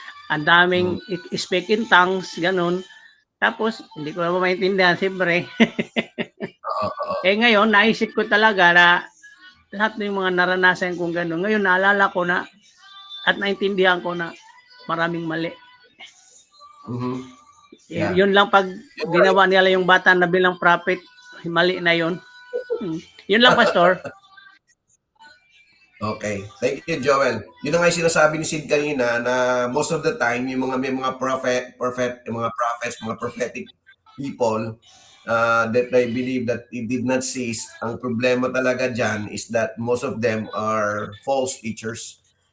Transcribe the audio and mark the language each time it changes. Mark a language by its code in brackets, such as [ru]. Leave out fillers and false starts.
[tl] Ang daming speak in tongues, ganun. Tapos, hindi ko naman maintindihan, siyempre. Ngayon, naisip ko talaga na lahat ng mga naranasan kong ganun. Ngayon, naalala ko na at naintindihan ko na maraming mali. Yeah. Yun lang pag [en] You're [tl] ginawa nila yung bata na bilang prophet, mali na yun. Yun lang, Pastor. [en] Okay. Thank you, Joel. [tl] Yun ang nga yung sinasabi ni Sid kanina na [en] most of the time, [tl] yung mga may mga mga prophets, mga [en] prophetic people that I believe that it did not cease. [tl] Ang problema talaga dyan [en] is that most of them are false teachers.